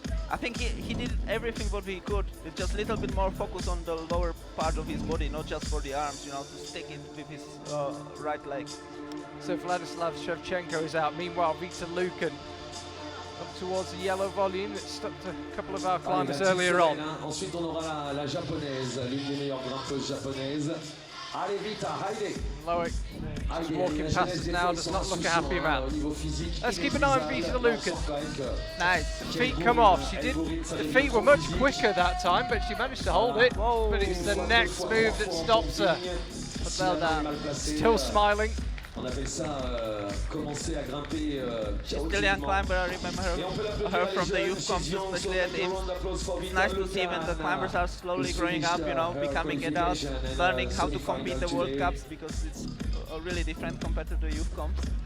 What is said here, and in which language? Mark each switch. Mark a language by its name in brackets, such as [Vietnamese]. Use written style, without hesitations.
[English] I think he did everything what he could, with just a little bit more focus on the lower part of his body, not just for the arms, you know, to stick it with his right leg. So Vladislav Shevchenko is out. Meanwhile, Vita Lucan up towards the yellow volume that stopped a couple of our climbers earlier on. [French] Ensuite, on aura la japonaise, l'une des meilleures grimpeuses japonaises. Allez Vita, Heide. [English] Loic just walking past us now, does not look a happy man. Let's keep an eye on Vita Lucan. Nice. The feet come off. The feet were much quicker that time, but she managed to hold it. Whoa. But it's the next move that stops her. But well done. Still smiling. [French] On appelle ça commencer à grimper. [English] She's still a young climber, I remember her from the youth comps, especially at IFSC. It's nice to see when the climbers are slowly growing up, you know, becoming adults, learning how to compete the World Cups, because it's really different compared to the youth comps.